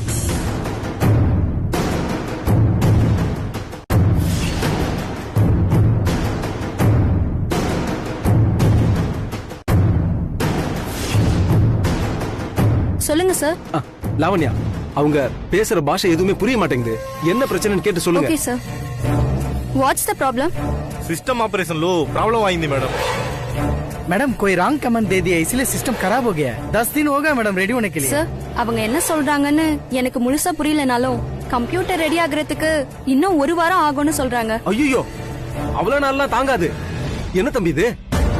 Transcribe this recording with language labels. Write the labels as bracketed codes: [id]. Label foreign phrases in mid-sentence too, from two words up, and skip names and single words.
[ta] சொல்லுங்க சார். லாவண்யா, அவங்க பேசுற பாஷை எதுவுமே புரிய மாட்டேங்குது. என்ன பிரச்சனைன்னு கேட்டு சொல்லுங்க. [en] Okay sir. What's the problem? system operation [hi] लो प्रॉब्लम आई मैडम. मैडम कोई [en] wrong command [hi] दे दिया इसलिए सिस्टम खराब हो गया है. 10 दिन हो गया मैडम रेडी होने के लिए. [ta] சார், அவங்க என்ன சொல்றாங்கன்னு எனக்கு முழுசா புரியலனாலும் [en] computer ready [ta] ஆகுறதுக்கு இன்னும் 1 வாரம் ஆகும்னு சொல்றாங்க. ஐயோ, அவ்வளவு நாள்லாம் தாங்காது. என்ன தம்பி இது?